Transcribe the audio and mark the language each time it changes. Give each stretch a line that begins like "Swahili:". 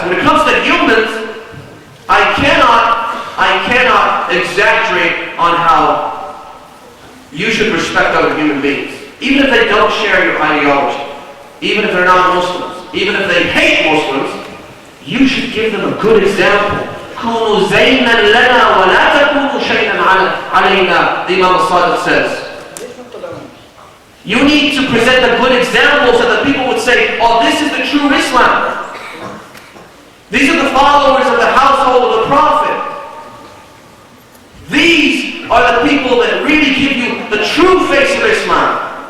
English: So when it comes to humans, I cannot exaggerate on how you should respect other human beings. Even if they don't share your ideology, even if they're not Muslims, even if they hate Muslims, you should give them a good example.
Arabic: كُونُوا زَيْنًا لَنَا وَلَا تَكُونُوا شَيْئًا عَلَيْنَا,
English: the Imam Hussain says. You need to present a good example so that people would say, oh, this is the true Islam. These are the followers of the household of the Prophet. These are the people that really give you the true face of Islam.